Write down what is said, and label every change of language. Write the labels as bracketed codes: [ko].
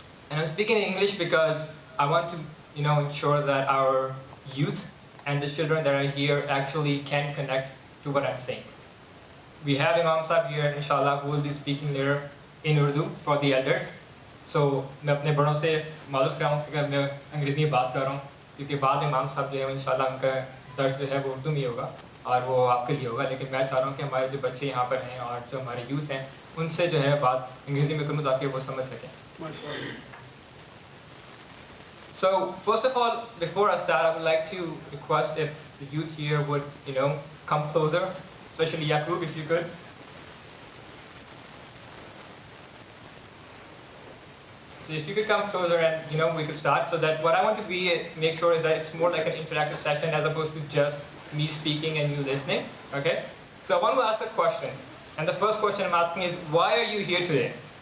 [en] And I'm speaking in English because I want to ensure that our youth and the children that are here actually can connect to what I'm saying. We have Imam Sahib here, inshallah, who will be speaking later in Urdu for the elders. [ur] So میں اپنے بڑوں سے معذرت کر رہا ہوں کہ میں انگریزی میں بات کر رہا ہوں، کیونکہ بعد امام صاحب جو ہے انشاءاللہ ان کا درس جو ہے وہ اردو میں ہوگا اور وہ آپ کے لیے ہوگا، لیکن میں چاہ رہا ہوں کہ ہمارے جو بچے یہاں پر ہیں اور جو ہمارے یوتھ ہیں ان سے جو ہے بات انگریزی میں کروں تاکہ وہ سمجھ سکیں۔ [en] So first of all, before I start, I would like to request if the youth here would, come closer, especially Yaqub, if you could. So if you could come closer and, we could start. So that what I want to make sure is that it's more like an interactive session as opposed to just me speaking and you listening, okay? So I want to ask a question. And the first question I'm asking is, why are you here today?